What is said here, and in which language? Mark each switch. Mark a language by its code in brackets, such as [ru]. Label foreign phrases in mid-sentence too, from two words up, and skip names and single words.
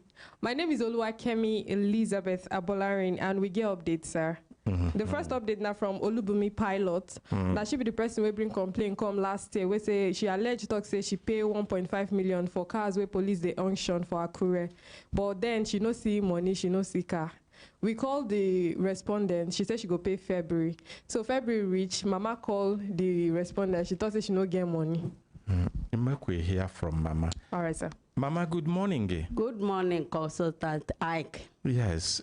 [pcm] My name is Oluwakemi Elizabeth Abolarin, and we get updates, sir. The first update now from Olubumi Pilot. Now she be the person we bring complaint come last year. We say she alleged talk say she pay 1.5 million for cars where police they auction for Akure, but then she no see money, she no see car. We called the respondent. She said she go pay February. So February reach. Mama called the respondent. She thought say she no get money. We hear from Mama. All right, sir. Mama, good morning. Good morning, Consultant Ike. Yes.